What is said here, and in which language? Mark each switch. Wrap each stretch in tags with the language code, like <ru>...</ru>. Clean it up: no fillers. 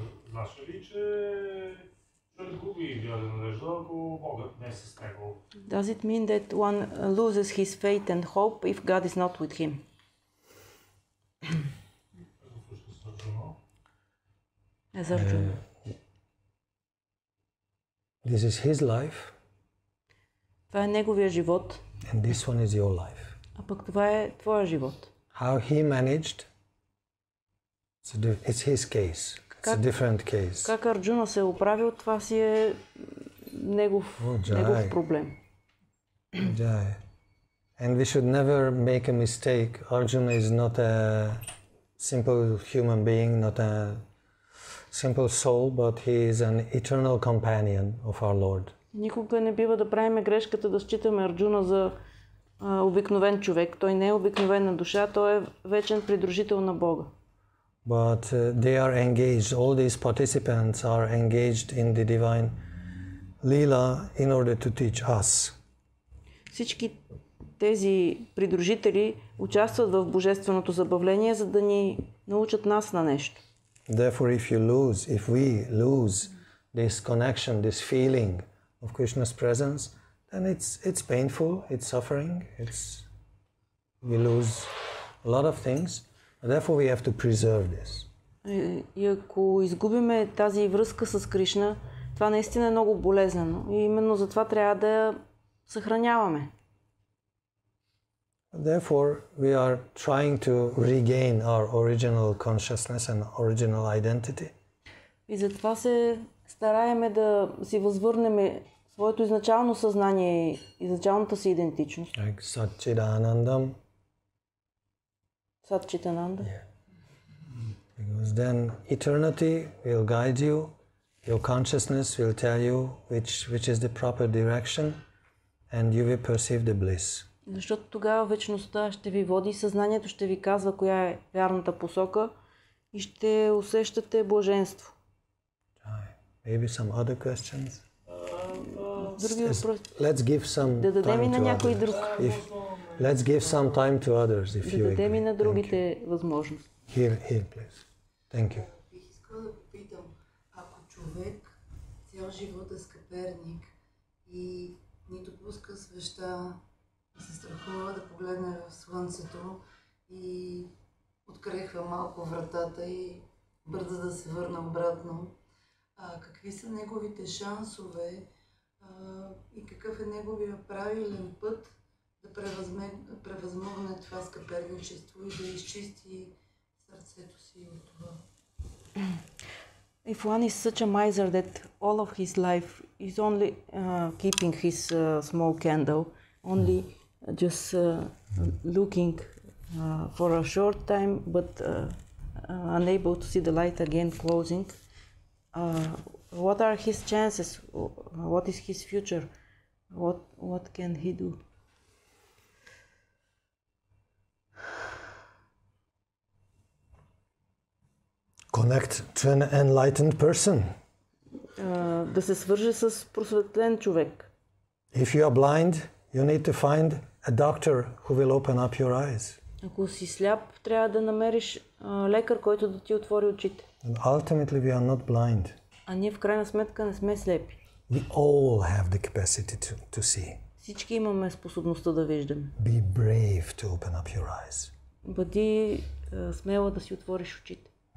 <bg>Значи ли, че човек губи вяра и надежда, ако Богът не е с него?</bg> <en>Does it mean that one loses his faith and hope if God is not with him? As Arjuna. This is his life.</en> <bg>Това е неговия живот.</bg> <en>And this one is your life.</en> <bg>А пък това е твоя живот.</bg> <en>How he managed, it's his case. It's a different case.</en> <bg>Как Арджуна се е оправил, това си е негов проблем. Jai.</bg> <en>And we should never make a mistake. Arjuna is not a simple human being, not a simple soul, but he is an eternal companion of our Lord.</en> <bg>Никога не бива да правим грешката да считаме Арджуна за обикновен човек. Той не е обикновена душа, той е вечен придружител на Бога.</bg> <en>But they are engaged, all these participants are engaged in the divine lila in order to teach us.</en> <bg>Всички тези придружители участват в божественото забавление, за да ни научат нас на нещо.</bg> <en>Therefore, if we lose this connection, this feeling of Krishna's presence, then it's painful, it's suffering, we lose a lot of things. Therefore, we have to preserve this.</en> <bg>И ако изгубиме тази връзка с Кришна, това наистина е много болезнено. И именно затова трябва да я съхраняваме.</bg> <en>Therefore, we are trying to regain our original consciousness and original identity.</en> <bg>И затова се стараеме да си възвърнем своето изначално съзнание и изначалната си идентичност.</bg> <en>Like Satchidanandam. Satchitananda. Yeah. Because then eternity will guide you, your consciousness will tell you which is the proper direction, and you will perceive the bliss.</en> <bg>Защото тогава вечността ще ви води, съзнанието ще ви казва коя е вярната посока и ще усещате блаженство.</bg> <en>Maybe some other questions?</en> <bg>Други въпроси?</bg> <en>Let's give some</en> <bg>Да дадем и на</bg> <en>time to</en> <bg>някой</bg> <en>others.</en> <bg>друг.</bg> <en>Let's give some time to others if you</en> <bg>Да дадем и на</bg> <en>agree.</en> <bg>другите възможности.</bg> <en>Here, please. Thank you.</en> <bg>Бих искала да попитам, ако човек цял живот е скъперник и нито пуска свеща, се страхува да погледне в слънцето и открехва малко вратата и бърза да се върне обратно, какви са неговите шансове и какъв е неговия правилен път да превъзмогне това скъперничество и да изчисти сърцето си от това?</bg> <en>If one is such a miser that all of his life is only keeping his small candle, only just looking for a short time, but unable to see the light again closing, what are his chances? What is his future? What can he do? connect to an enlightened person.</en> <bg>Да се свърже с просветлен човек.</bg> <en>If you are blind, you need to find a doctor who will open up your eyes.</en> <bg>Ако си сляп, трябва да намериш лекар, който да ти отвори очите.</bg> <en>And ultimately we are not blind.</en> <bg>А ние в крайна сметка не сме слепи.</bg> <en>We all have the capacity to see.</en> <bg>Всички имаме способността да виждаме.</bg> <en>Be brave to open up your eyes.</en> <bg>Бъди смела да си отвориш очите.</bg>